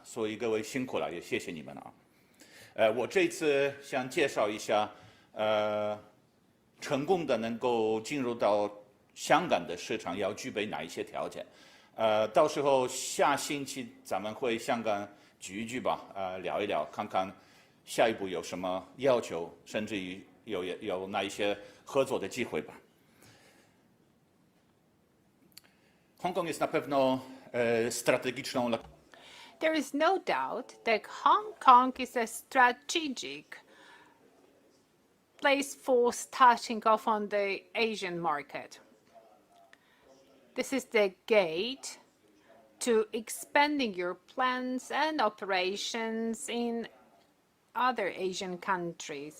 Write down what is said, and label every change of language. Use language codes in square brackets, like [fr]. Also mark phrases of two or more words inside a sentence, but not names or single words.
[zh] 所以各位辛苦了，也谢谢你们啊。我这次想介绍一下，成功的能够进入到香港的市场要具备哪一些条件？到时候下星期咱们会香港聚一聚吧，聊一聊，看看下一步有什么要求，甚至于有哪一些合作的机会吧。 [pl] Hongkong jest na pewno strategiczną. [en] There is no doubt that Hong Kong is a strategic place for starting off on the Asian market. This is the gate to expanding your plans and operations in other Asian countries.